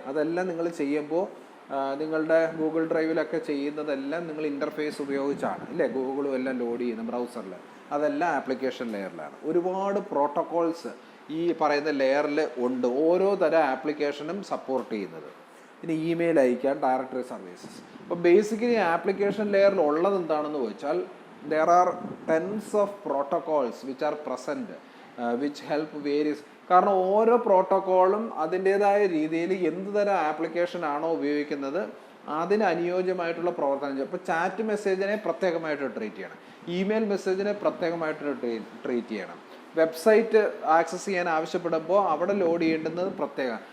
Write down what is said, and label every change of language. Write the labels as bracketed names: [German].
[Malayalam] അതെല്ലാം നിങ്ങൾ ചെയ്യുമ്പോൾ നിങ്ങളുടെ ഗൂഗിൾ ഡ്രൈവിലൊക്കെ ചെയ്യുന്നതെല്ലാം നിങ്ങൾ ഇൻ്റർഫേസ് ഉപയോഗിച്ചാണ് അല്ലേ. ഗൂഗിളും എല്ലാം ലോഡ് ചെയ്യുന്ന ബ്രൗസറിൽ അതെല്ലാം ആപ്ലിക്കേഷൻ ലെയറിലാണ്. ഒരുപാട് പ്രോട്ടോക്കോൾസ് ഈ പറയുന്ന ലെയറിൽ ഉണ്ട്, ഓരോ തരം ആപ്ലിക്കേഷനും സപ്പോർട്ട് ചെയ്യുന്നത്. ഇനി ഇമെയിൽ അയക്കാൻ, ഡയറക്ടറി സർവീസസ്. അപ്പോൾ ബേസിക്കലി ആപ്ലിക്കേഷൻ ലെയറിൽ ഉള്ളത് എന്താണെന്ന് ചോദിച്ചാൽ [English] there are tens of protocols which are present which help various. [Malayalam] കാരണം ഓരോ പ്രോട്ടോക്കോളും അതിൻ്റേതായ രീതിയിൽ എന്ത് തരം ആപ്ലിക്കേഷൻ ആണോ ഉപയോഗിക്കുന്നത് അതിന് അനുയോജ്യമായിട്ടുള്ള പ്രവർത്തനം. ഇപ്പോൾ ചാറ്റ് മെസ്സേജിനെ പ്രത്യേകമായിട്ട് ട്രീറ്റ് ചെയ്യണം, ഇമെയിൽ മെസ്സേജിനെ പ്രത്യേകമായിട്ട് ട്രീറ്റ് ചെയ്യണം, വെബ്സൈറ്റ് ആക്സസ് ചെയ്യാൻ ആവശ്യപ്പെടുമ്പോൾ അവിടെ ലോഡ് ചെയ്യേണ്ടുന്നത് പ്രത്യേകം.